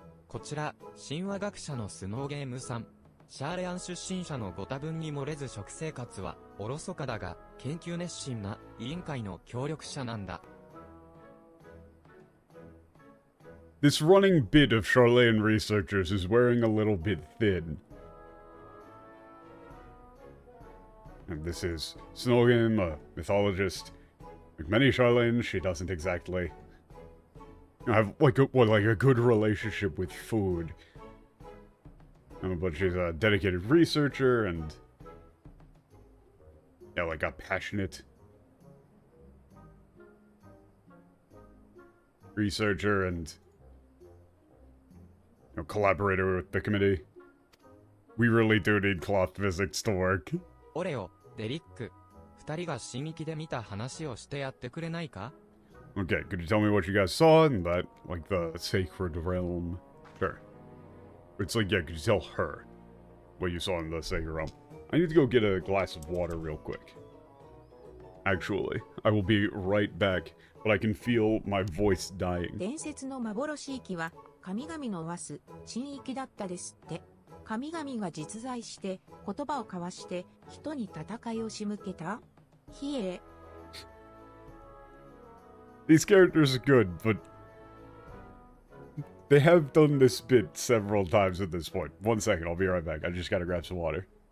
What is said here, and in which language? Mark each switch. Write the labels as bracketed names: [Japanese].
[Japanese] こちら、神話学者のスノーゲームさん。シャーレアン出身者のご多分に漏れず食生活はおろそかだが、研究熱心な委員会の協力者なんだ。 [English] This running bit of Charlene researchers is wearing a little bit thin. And this is Snogin, a mythologist. Like many Charlenes, she doesn't exactly have like a good relationship with food. But she's a dedicated researcher and yeah, like a passionate researcher and collaborator with the committee. We really do need cloth physics to work. [Japanese] オレオ、デリック、二人が新域で見た話をしてやってくれないか? [English] Okay, could you tell me what you guys saw in that, like, the sacred realm? Sure. It's like, yeah, could you tell her what you saw in the sacred realm? I need to go get a glass of water real quick. Actually, I will be right back, but I can feel my voice dying. [Japanese] 伝説の幻域は神々のわす神域だったですって。神々が実在して言葉を交わして人に戦いを仕向けた？ひえ。 [English] These characters are good, but they have done this bit several times at this point. 1 second, I'll be right back. I just gotta grab some water.